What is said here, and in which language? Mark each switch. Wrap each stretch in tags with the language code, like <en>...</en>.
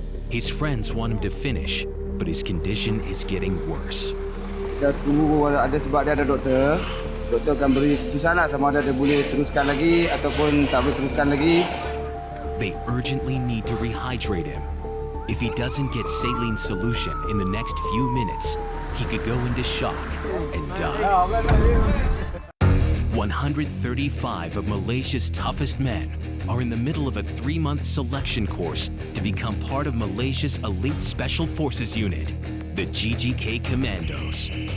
<en>His friends want him to finish, but his condition is getting worse.</en> <ms>Kita tunggu ada sebab dia ada doktor. Doktor akan beri keputusan lah sama ada dia boleh teruskan lagi ataupun tak boleh teruskan lagi.</ms> <en>They urgently need to rehydrate him. If he doesn't get saline solution in the next few minutes, he could go into shock and die. 135 of Malaysia's toughest men are in the middle of a 3-month selection course to become part of Malaysia's elite special forces unit, the GGK Commandos.</en>